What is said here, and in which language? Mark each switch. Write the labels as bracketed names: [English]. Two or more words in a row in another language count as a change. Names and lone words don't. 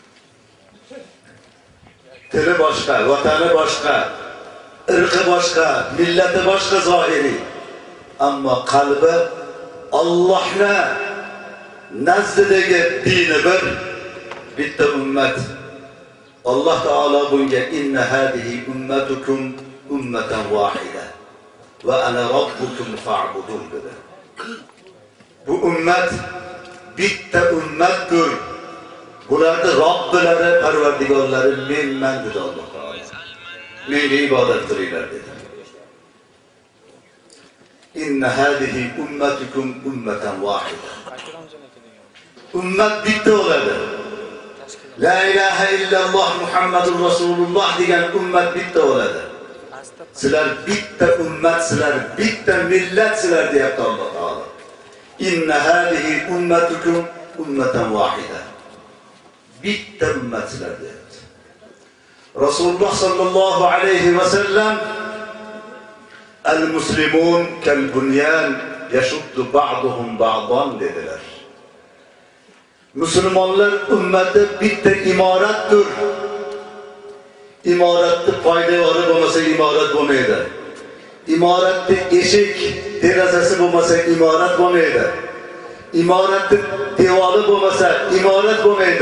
[Uzbek] Tili boshqa, vatani boshqa, irqi boshqa, millati boshqa zohiriy. Ammo qalbi Allohning nazdidagi dini bir, bitta ummat. [Arabic] Allah Taala bunga إن هذه أمتكم أمة واحدة وأنا ربكم فاعبدون dedi. [Uzbek] Bu ummat bitta ummatdir. Bularning Robbilari, Parvardigorlari menman dedi Alloh Taala. Menga ibodat qilinglar dedi. [Arabic] إن هذه أمتكم أمة واحدة. [Uzbek] Ummat bitta bo'ladi. [Arabic] لا إله إلا الله محمد رسول الله [Uzbek] degan ummat bitta bo'ladi. Sizlar bitta ummat, sizlar bitta millat, sizlar deyapti Alloh taolo. [Arabic] إن هذه أمتكم أمة واحدة. [Uzbek] Bitta ummat sizlar deyapti. [Arabic] رسول الله صلى الله عليه وسلم المسلمون كالبنيان يشد بعضهم بعضا dedilar. [Uzbek] Musulmonlar ummati bitta imoratdir. Imoratni poydevori bo'lmasa imorat bo'lmaydi. Imoratni eshik, derazasi bo'lmasa imorat bo'lmaydi. Imoratni devori bo'lmasa imorat bo'lmaydi.